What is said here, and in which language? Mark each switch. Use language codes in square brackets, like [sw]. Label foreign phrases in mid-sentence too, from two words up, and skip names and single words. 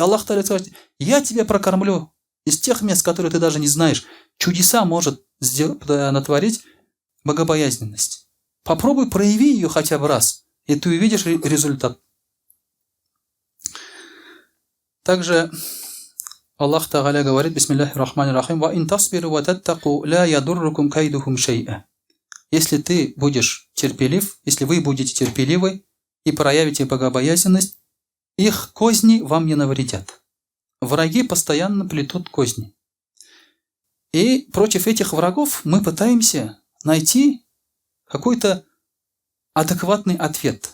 [ru] Аллах Та'аля скажет: я тебя прокормлю из тех мест, которые ты даже не знаешь. Чудеса может натворить богобоязненность. Попробуй прояви ее хотя бы раз, и ты увидишь результат. Также Аллах Та'аля говорит: [ar] بسم الله الرحمن الرحيم, وإن تصبروا وتتقوا لا يضركم كيدهم شيئا. [ru] Если ты будешь терпелив, если вы будете терпеливы и проявите богобоязненность, их козни вам не навредят. Враги постоянно плетут козни. И против этих врагов мы пытаемся найти какой-то адекватный ответ.